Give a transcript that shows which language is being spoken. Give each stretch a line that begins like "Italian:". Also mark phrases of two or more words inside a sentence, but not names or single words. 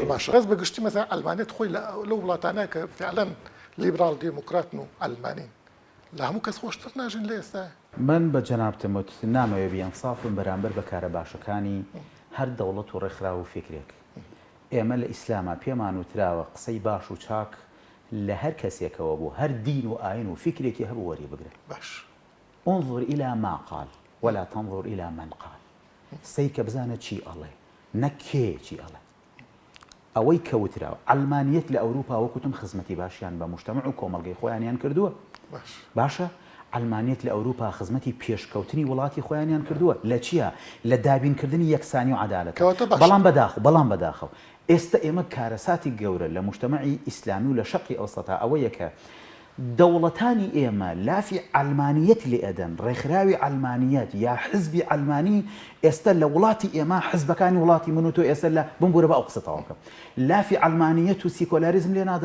Central Kurdish: زۆر باشە ڕێز بەگشتی مەسەلا ئەلمانیت خۆی لەو وڵاتانەیە کە فعلاً لیبرال دیموکراتن و ئەلمانین لە هەموو کەس خۆشتر ناژین لە ئێستا. من بە جەنابتمت نامەوێ بیانسافم بەرامبەر بە کارە باشەکانی هەر دەوڵەت و ڕێکخراو و فکرێک. ئێمە لە ئیسلاما پێمان وتراوە قسەی باش و چاک لە هەر کەسێکەوە بوو هەر دین و ئاین و فکرێکی هەبوو وەری بگرێت. باش
Arabic: انظر إلى ما قال ولا تنظر إلى من قال.
Central Kurdish: سەیکە بزانە چی ئەڵێ نەک کێ چی ئەڵێ. ئەوەی کەوتراوە ئەلمانیەت لە ئەوروپا وەکوتم خزمەتی باشیان بە مجتەمەع و کۆمەڵگەی خۆیانیان کردووە. باشە ئەلمانیەت لە ئەوروپا خزمەتی پێشکەوتنی وڵاتی خۆیانیان کردووە لە چییە؟ لە دابینکردنی یەکسانی و عەدالەت. بەڵام بەداخەوە ئێستا ئێمە کارەساتی گەورە لە مجتەمەعی ئیسلامی و لە
Arabic: شەقی ئەوسەتا
Central Kurdish: ئەوەیە کە دەوڵەتانی ئێمە لافی ئەلمانیەت لێ ئەدەن ڕێکخراوی ئەلمانیەت یا حزبی ئەلمانی ئێستا لە وڵاتی ئێمە حزبەکانی وڵاتی من و تۆ ئێستا لە بمبورە بە ئەو قسەتەوەکە لافی ئەلمانیەت و سیکۆلاریزم لێ نادەن.